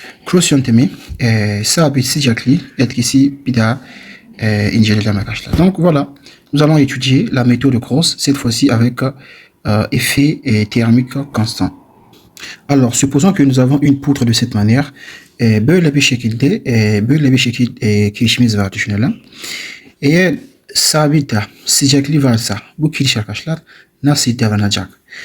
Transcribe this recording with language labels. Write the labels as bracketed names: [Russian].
[Turkish] Cross yöntemi sabit sıcaklığı etkisi bir daha inceleyelim arkadaşlar. [French] Donc voilà, nous allons étudier la méthode de Cross, cette fois-ci avec effet thermique constant. Alors, supposons que nous avons une poutre de cette manière. [Turkish] Böyle bir şekilde, kirişimiz var düşünelim. Eğer sabit sıcaklığı varsa bu kiriş arkadaşlar nasıl davranacak?